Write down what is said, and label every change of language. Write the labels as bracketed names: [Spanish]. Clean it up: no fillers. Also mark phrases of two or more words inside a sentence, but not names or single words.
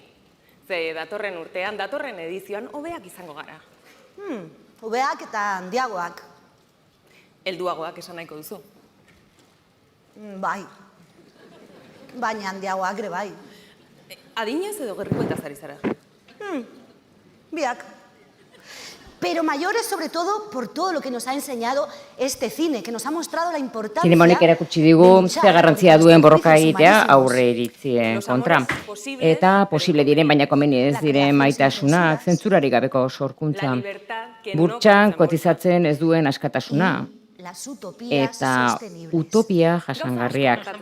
[Basque] Ze datorren urtean, datorren edizioan hobeak izango gara. Hobeak eta handiagoak. Helduagoak esan nahiko duzu. Bai. Baina handiagoak ere bai. Adinez edo gerrikoetaz ari zara? Biak. [Spanish] Pero mayores sobre todo por todo lo que nos ha enseñado este cine, que nos ha mostrado la importancia... [Basque] Zinemonek erakutsi digu ze garrantzia duen borroka egitea aurre iritzien kontra. Eta posible diren baina komeni ez diren maitasunak zentzurari gabeko sorkuntza. Burtsan kotizatzen ez duen askatasuna. Eta utopia jasangarriak.